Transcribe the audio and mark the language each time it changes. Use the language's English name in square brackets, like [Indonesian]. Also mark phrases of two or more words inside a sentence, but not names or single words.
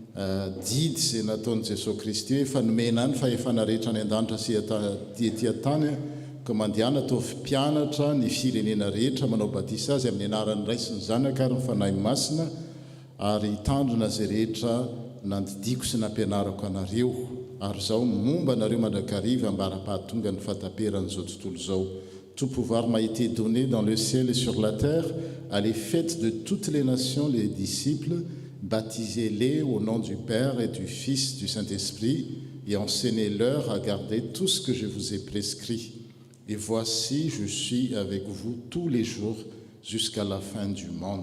[Malagasy] didy izay nataon'i Jesosy Kristy hoe fanomena any fa efa narehetra ny an-danitra sy ety an-tany ka mandehana ataovy mpianatra ny firenena rehetra manao batisa azy amin'ny anaran'ny Ray sy ny Zanaka ary ny fanahy masina ary hitandrina izay rehetra nandidiko sy nampianarako anareo ary zao momba anareo mandrakariva ambara-pahatonga ny fataperan'izao tontolo izao. [French] Tout pouvoir m'a été donné dans le ciel et sur la terre. Allez, faites de toutes les nations les disciples, baptisez-les au nom du Père et du Fils, du Saint-Esprit, et enseignez-leur à garder tout ce que je vous ai prescrit. Et voici, je suis avec vous tous les jours jusqu'à la fin du monde.